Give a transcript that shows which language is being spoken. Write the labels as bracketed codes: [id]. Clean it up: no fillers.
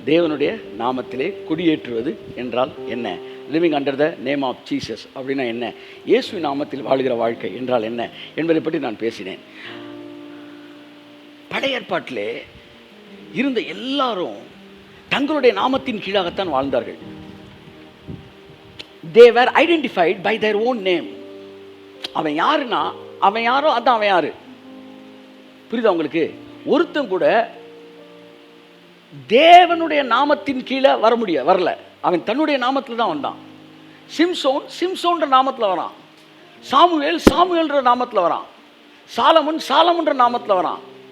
[ta] தேவனுடைய நாமத்திலே குடியேற்றுவது என்றால் என்ன? [en] living under the name of Jesus [ta] அப்படின்னா என்ன? இயேசுவின் நாமத்தில் வாழ்கிற வாழ்க்கை என்றால் என்ன என்பதை பற்றி நான் பேசினேன். பழைய ஏற்பாட்டிலே இருந்த எல்லாரும் தங்களுடைய நாமத்தின் கீழாகத்தான் வாழ்ந்தார்கள். [en] They were identified by their own name. [ta] அவன் யாருன்னா அவன் யாரோ அதான் அவன் யாரு. புரியுதா உங்களுக்கு? ஒருத்தன் கூட தேவனுடைய நாமத்தின் கீழே வரல. அவன் தன்னுடைய நாமத்தில் தான் வந்தான். சிம்சோன் சிம்சோன்ற நாமத்தில் வரான். சாமுவேல் சாமுவேல்ன்ற நாமத்தில் வரான். சாலமன் சாலமன்ற நாமத்தில் வரான்.